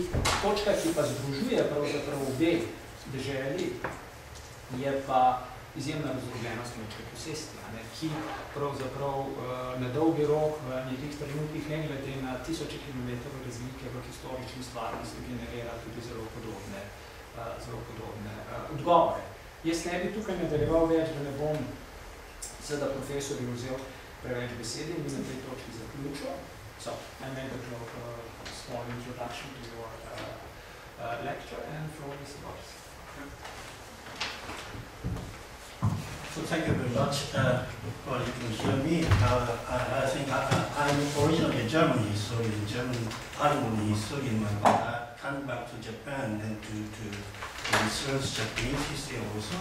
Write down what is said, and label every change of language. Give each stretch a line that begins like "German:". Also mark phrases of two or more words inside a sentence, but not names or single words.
Slovenian: Točka, ki pa združuje pravzaprav obe deželi, je pa izjemna razdrobljenost kmečke posesti, ki pravzaprav na dolgi rok v nekih trenutkih ne glede na tisoče kilometrov razlike v historični stvarnosti generira tudi zelo podobne odgovore. Jaz ne bi tukaj nadaljeval več, da ne bom seveda profesorju vzel preveč besede in bi na tej točki zaključil.
English: So, I made a small introduction to your lecture and floor is yours. So thank you very much for you can hear me. I think I'm originally a German historian, German historian, but I came back to Japan and to research Japanese history also.